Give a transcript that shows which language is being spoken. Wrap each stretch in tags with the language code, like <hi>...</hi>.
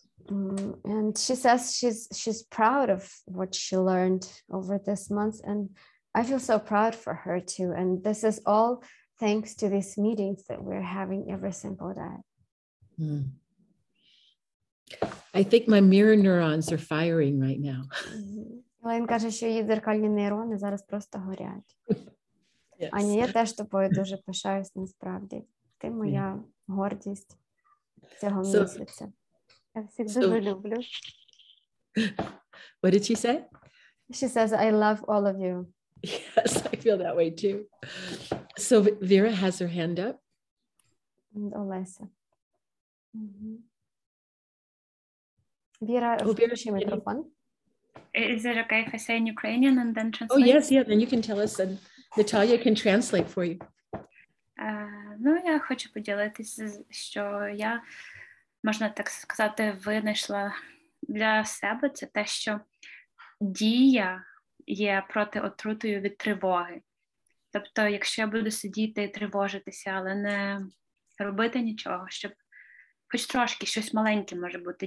<en>And she says she's proud of what she learned over this month, and I feel so proud for her too. And this is all thanks to these meetings that we're having every single day. I think my mirror neurons are firing right now.</en> <uk>Він каже, що її дзеркальні нейрони зараз просто горять.</uk> <en>Yes.</en> <uk>Аня, я теж тобою дуже пишаюсь насправді. Ти моя гордість цього місяця. Я всіх дуже люблю.</uk> <en>What did she say? She says, I love all of you. Yes, I feel that way too. So Vera has her hand up. And Олеся.</en> <uk>Віра, включи мікрофон.</uk> <en>Is it okay if I say in Ukrainian and then translate? Oh, yes, yeah, then you can tell us and Natalia can translate for you.</en> <uk>Ну, я хочу поділитися, що я, можна так сказати, винайшла для себе це те, що дія є протиотрутою від тривоги. Тобто, якщо я буду сидіти і тривожитися, але не робити нічого, щоб хоч трошки щось маленьке може бути.</uk>